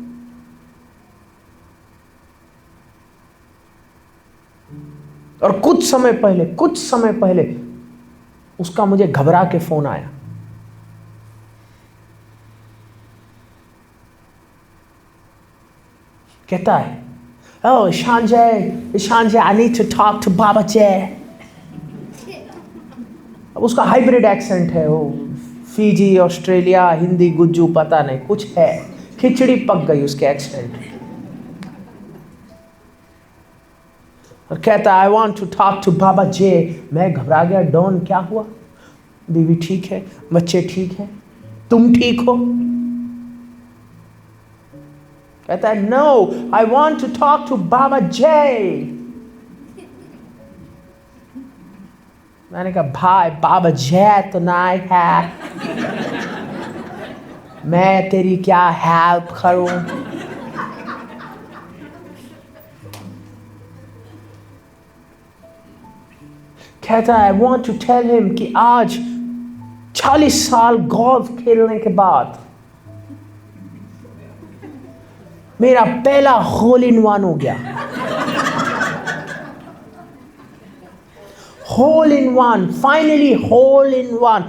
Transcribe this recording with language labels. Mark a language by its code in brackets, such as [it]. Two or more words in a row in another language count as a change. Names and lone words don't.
[hi] और कुछ समय पहले उसका मुझे घबरा के फोन आया। कहता है, [en] "Oh, Shanjay, I need to talk to Baba Jay." [hi] अब उसका [en] hybrid accent [hi] है, वो फीजी, ऑस्ट्रेलिया, हिंदी, गुज्जू, पता नहीं कुछ है, खिचड़ी पक गई उसके एक्सेंट। और कहता है, [en] "I want to talk to Baba Jay." [hi] मैं घबरा गया। डॉन, क्या हुआ? बीवी ठीक है, बच्चे ठीक हैं, तुम ठीक हो? कहता है, [en] "No, I want to talk to Baba Jay." [hi] मैंने कहा, भाई बाबा जय तो नहीं है, मैं तेरी क्या हेल्प करूं? कहता है, [en] I want to tell him [hi] कि आज 40 साल गोल्फ खेलने के बाद मेरा पहला [en] hole in one [hi] हो गया। [en] hole in one, finally hole in one.